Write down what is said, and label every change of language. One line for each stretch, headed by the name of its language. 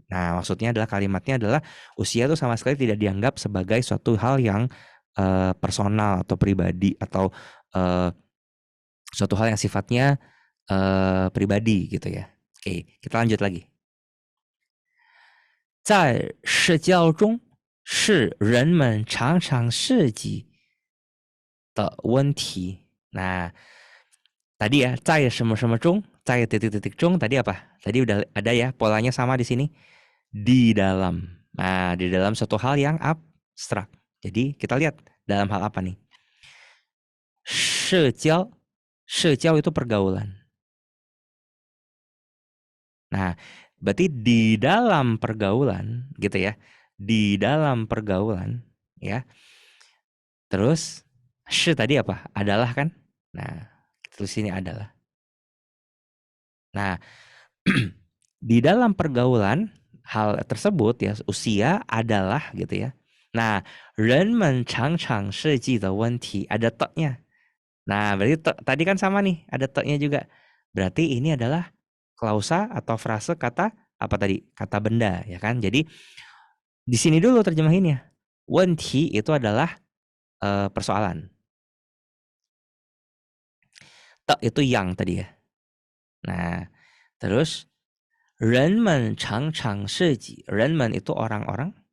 Indonesian: Nah, maksudnya adalah kalimatnya adalah usia itu sama sekali tidak dianggap sebagai suatu hal yang personal atau pribadi atau suatu hal yang sifatnya pribadi gitu ya. Oke, kita lanjut lagi.
Chinese: 在社交中是人们常常涉及的问题.
Indonesian: Nah, tadi ya,
Chinese: 在什么什么中,
Indonesian: 在 titik-titik 中 tadi apa? Tadi udah ada ya, polanya sama di sini. Di dalam. Nah, di dalam suatu hal yang abstrak. Jadi kita lihat dalam hal apa nih?
Chinese: 社交
Indonesian: itu pergaulan. Nah, berarti di dalam pergaulan gitu ya. Di dalam pergaulan ya. Terus tadi apa? Adalah kan? Nah, terus ini adalah. Nah, di dalam pergaulan hal tersebut ya, usia adalah gitu ya.
Chinese: Nah, 人们常常设计的问题
Indonesian: ada teknya. Nah, berarti tadi kan sama nih, ada teknya juga. Berarti ini adalah klausa atau frase kata apa tadi? Kata benda ya kan. Jadi di sini dulu terjemahinnya.
Chinese: 问题
Indonesian: itu adalah persoalan. Tek itu yang tadi ya. Nah, terus
Chinese: 人们常常设计, 人们
Indonesian: itu orang-orang.